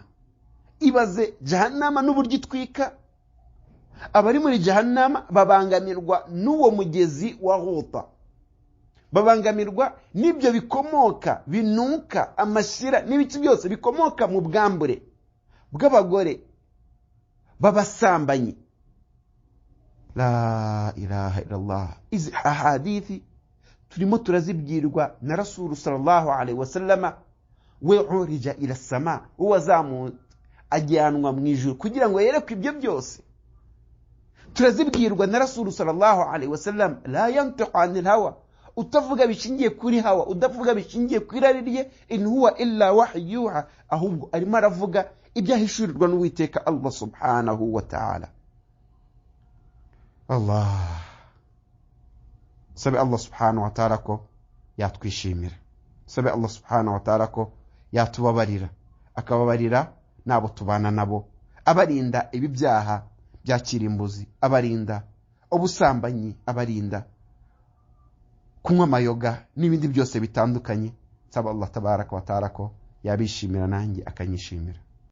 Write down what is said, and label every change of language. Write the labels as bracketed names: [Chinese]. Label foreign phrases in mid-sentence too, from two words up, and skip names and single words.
[Kinyarwanda] Ibaze jahannama n'uburyo itwika, abari muri jahannama babangamirwa n'uwo mugezi wa ghuta, babangamirwa n'ibyo bikomoka binuka amashyira n'ibiki byose bikomoka mu bwambure bw'abagore b'abasambanyi. [Arabic] La ilaha illallah. [Kinyarwanda] Izi ahadithi turimo turazibwirwa na Rasul [Arabic] sallallahu alaihi wasallama, [Kinyarwanda] we [Arabic] urija ila sama, [Kinyarwanda] uwazamu ajyanwa mu ijuru kugira ngo yerekwe ibyo byose. Turazibwirwa na [Arabic] Rasul sallallahu alaihi wasallam, la yantiqu anil hawa, [Kinyarwanda] utavuga bishingiye kuri hawa, udavuga bishingiye ku irari rye, [Arabic] in huwa illa wahyuha, [Kinyarwanda] ahubwo arimo aravuga ibyahishurirwa n'Uwiteka [Arabic] Allah subhanahu wa ta'ala. [Kinyarwanda] Allah, sabe [Arabic] Allah subhanahu wa ta'ala [Kinyarwanda] ko yatwishimira, sabe [Arabic] Allah subhanahu wa ta'ala [Kinyarwanda] ko yatubabarira, akababarira nabo tubana nabo, abarinda ibi byaha bya kirimbuzi, abarinda ubusambanyi, abarinda kunywa amayoga n'ibindi byose bitandukanye. Sabe [Arabic] Allah tabaraka wa ta'ala [Kinyarwanda] ko yabishimira nanjye akanyishimira.